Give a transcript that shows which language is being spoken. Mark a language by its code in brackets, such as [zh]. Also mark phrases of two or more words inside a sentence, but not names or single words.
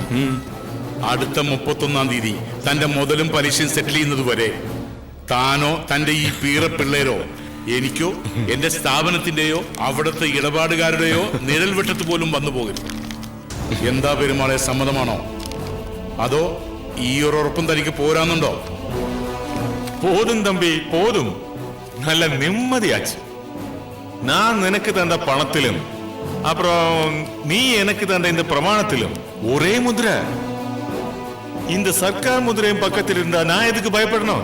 [ml] അടുത്ത 31-ാം തീയതി തന്റെ മുതലും പലിശയും സെറ്റിൽ ചെയ്യുന്നത് വരെ താനോ തന്റെ ഈ പീറ പിള്ളേരോ എനിക്കോ എന്റെ സ്ഥാപനത്തിന്റെയോ അവിടുത്തെ ഇടപാടുകാരുടെയോ നിഴൽ വെട്ടത്ത് പോലും വന്നു പോകരുത്. എന്താ പെരുമാളെ, സമ്മതമാണോ? അതോ ഈ ഒരു ഉറപ്പും തനിക്ക് പോരാന്നുണ്ടോ? [ta] போதும் தம்பி, போதும். நல்ல நிம்மதியாச்சு. நான் எனக்கு தந்த பணத்திலும் அப்புறம் நீ எனக்கு தந்த இந்த பிரமாணத்திலும் ஒரே முദ്ര. இந்த சர்க்கார் முதிரையும் பக்கத்தில் இருந்தா நான் எதுக்கு பயப்படணும்?